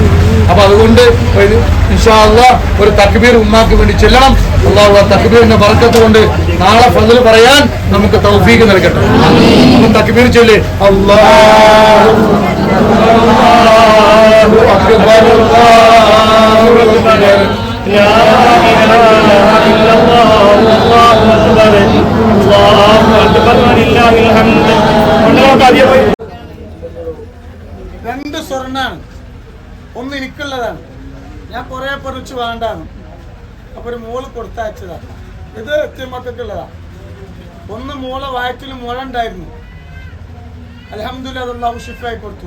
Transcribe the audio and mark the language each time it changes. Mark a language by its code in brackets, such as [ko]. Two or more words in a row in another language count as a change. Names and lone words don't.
[ml] അപ്പൊ അതുകൊണ്ട് [ar] إن شاء الله [ml] ഒരു തക്ബീർ ഉമ്മാക്ക് വേണ്ടി ചെല്ലണം. അല്ലാഹു ആ തക്ബീറിന്റെ ബറക്കത്ത് കൊണ്ട് നാളെ ഫദ്ല് പറയാൻ നമുക്ക് തൗഫീക്ക് നൽകട്ടെ. അപ്പൊ തക്ബീർ ചൊല്ലി [ar] الله أكبر الله أكبر لا إله إلا الله والله أكبر الله أكبر ولله الحمد. [ml] 2 സ്വർണ്ണാണ്. ഒന്ന് എനിക്കുള്ളതാണ്. ഞാൻ കുറെ പറിച്ചു വേണ്ടാണ്. അപ്പൊ ഒരു മോള് കൊടുത്തയച്ചതാണ്. ഇത് എത്തിമക്കൾക്കുള്ളതാണ്. ഒന്ന് മോളെ വയറ്റിൽ മുഴ ഉണ്ടായിരുന്നു. അൽഹംദുലില്ലാ അല്ലാഹു ഷിഫായി കൊടുത്തു.